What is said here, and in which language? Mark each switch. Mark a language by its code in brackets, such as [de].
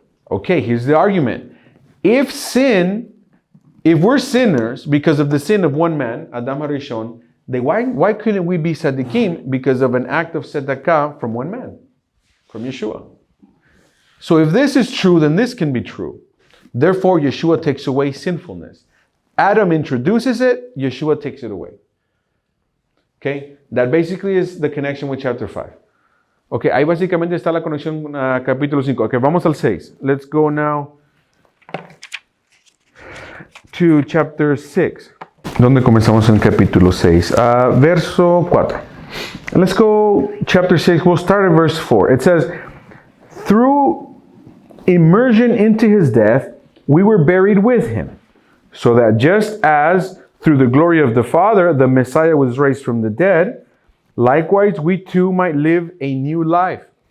[en] Okay, here's the argument. If we're sinners because of the sin of one man, Adam HaRishon, then why couldn't we be tzaddikim because of an act of tzedakah from one man, from Yeshua? So if this is true, then this can be true. Therefore, Yeshua takes away sinfulness. Adam introduces it, Yeshua takes it away. Okay? That basically is the connection with chapter 5. [es] Okay, ahí básicamente está la conexión a capítulo 5. Okay, vamos al 6. [en] Let's go now to chapter 6. [es] ¿Dónde comenzamos en el capítulo 6? Verso 4. [en] Let's go chapter 6. We'll start at verse 4. It says, through immersion into his death, we were buried with him, so that just as through the glory of the Father, the Messiah was raised from the dead, likewise we too might live a new life.